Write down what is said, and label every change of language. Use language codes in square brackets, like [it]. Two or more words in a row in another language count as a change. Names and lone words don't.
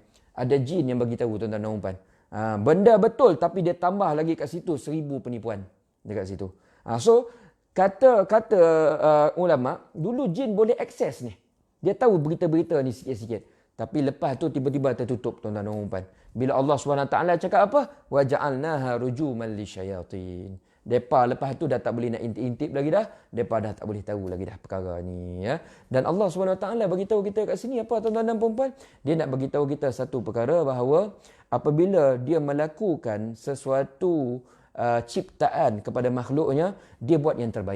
[ms] Ada jin yang bagi tahu tuan-tuan dan puan. Benda betul tapi dia tambah lagi kat situ 1000 penipuan dekat situ. So kata ulama, dulu jin boleh akses ni. Dia tahu berita-berita ni sikit-sikit. Tapi lepas tu tiba-tiba tertutup tuan-tuan dan puan. Bila Allah SWT cakap apa? [ar] وجعلناها رجوما للشياطين. [ms] Depa lepas tu dah tak boleh nak intip-intip lagi dah. Depa dah tak boleh tahu lagi dah perkara ni, ya. Dan Allah SWT bagi tahu kita kat sini apa tuan-tuan dan puan? Dia nak bagi tahu kita satu perkara bahawa apabila dia melakukan sesuatu ciptaan kepada makhluknya, dia buat yang terbaik.